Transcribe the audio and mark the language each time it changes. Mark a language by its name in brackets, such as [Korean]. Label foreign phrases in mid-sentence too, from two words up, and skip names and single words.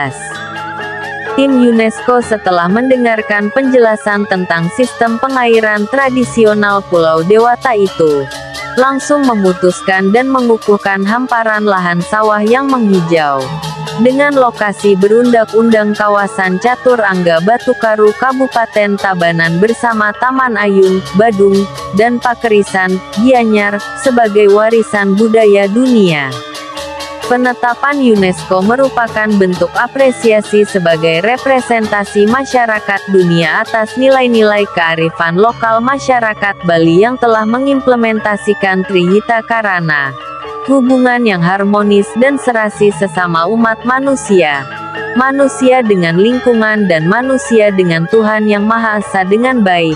[Indonesian] Tim UNESCO setelah mendengarkan penjelasan tentang sistem pengairan tradisional Pulau Dewata itu, langsung memutuskan dan mengukuhkan hamparan lahan sawah yang menghijau. Dengan lokasi berundak-undang kawasan Catur Angga Batukaru Kabupaten Tabanan bersama Taman Ayun, Badung, dan Pakerisan, Gianyar, sebagai warisan budaya dunia. Penetapan UNESCO merupakan bentuk apresiasi sebagai representasi masyarakat dunia atas nilai-nilai kearifan lokal masyarakat Bali yang telah mengimplementasikan Trihita Karana, hubungan yang harmonis dan serasi sesama umat manusia, manusia dengan lingkungan dan manusia dengan Tuhan Yang Maha Esa dengan baik.